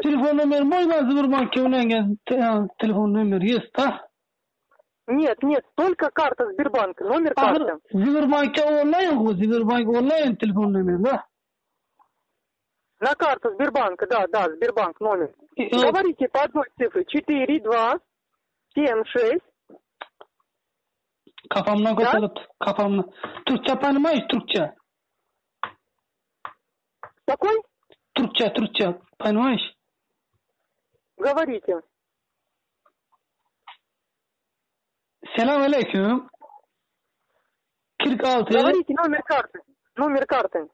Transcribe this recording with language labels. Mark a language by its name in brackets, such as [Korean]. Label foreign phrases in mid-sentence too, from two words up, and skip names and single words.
[Russian] Телефон номер мой Сбербанке у меня телефон номер есть, да? Нет, только карта Сбербанка, номер карты. Сбербанке онлайн телефон номер, да? На карту Сбербанка, да, Сбербанк номер. Говорите по одной цифре. 4, 2, 7, 6. [Turkish] Kafamdan koparıp, kafamdan. Türkçe понимаешь, Türkçe? [Russian] Какой? [Turkish] Türkçe, понимаешь? [Russian] Говорите. [Turkish] Selam aleyküm. [Russian] 46. Говорите номер карты.